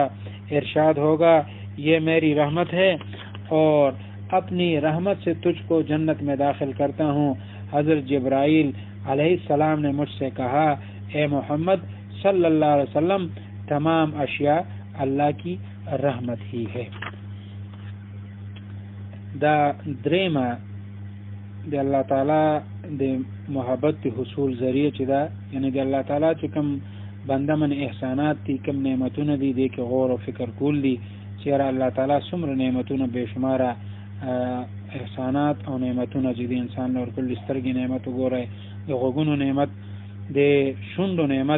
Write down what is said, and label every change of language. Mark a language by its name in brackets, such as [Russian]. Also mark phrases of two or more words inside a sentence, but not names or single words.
[Urdu] ارشاد ہوگا، یہ میری رحمت ہے اور اپنی رحمت سے تجھ کو جنت میں داخل کرتا ہوں۔ حضرت جبرائیل [Arabic] علیہ السلام [Urdu] نے مجھ سے کہا، اے محمد [Arabic] صلی اللہ علیہ وسلم، [Urdu] تمام اشیاء اللہ کی رحمت ہی ہے۔ [Pashto] دا دریمه د الله تعالی د محبت حصول ذریعہ چې دا یعنی د الله تعالی چې کوم بنده من احسانات دي، کوم نعمتونه دي، د کې غور او فکر کول دي چې الله تعالی څومره نعمتونه بے شماره احسانات او نعمتونه چې د انسان نور کل سترګې نعمت وګورئ، د غوږونو نعمت، د شونډو نعمت.